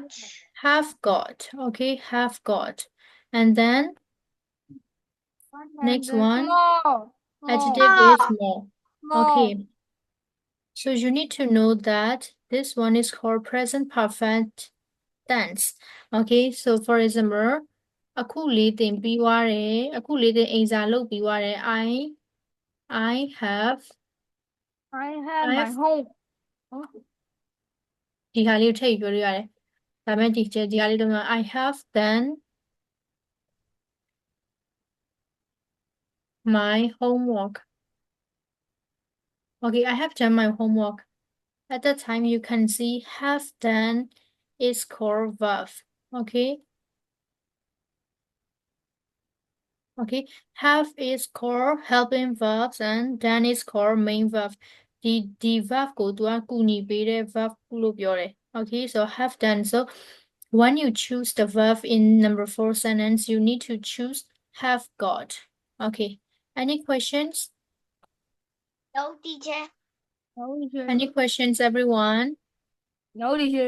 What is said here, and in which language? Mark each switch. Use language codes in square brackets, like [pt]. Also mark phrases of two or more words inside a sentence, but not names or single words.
[en] Have got. Okay, have got. And then next one Small. adjective is more. Small. Okay. So you need to know that this one is called present perfect tense. Okay, so for example, [my] အခုလေးသင်ပြီးွားတယ်အခုလေးသင်အိမ်စာလုပ်ပြီးွားတယ် [en] I have I have I my have- home. [my] ဒီဟာလေးကိုထည့်ပြီးပြောလို့ရတယ်ဒါပေမဲ့ဒီဟာလေးတော့ [en] I have done my homework. Okay, I have done my homework. At that time, you can see have done is called verb. Okay. Okay, have is called helping verbs and done is called main verb. The verb [my] ကိုသူကကူညီပေးတဲ့ verb လို့ပြောတယ် [en] Okay, so have done. So when you choose the verb in number 4 sentence, you need to choose have got. Okay. Any questions? No, teacher. No, teacher. Any questions, everyone? No, teacher.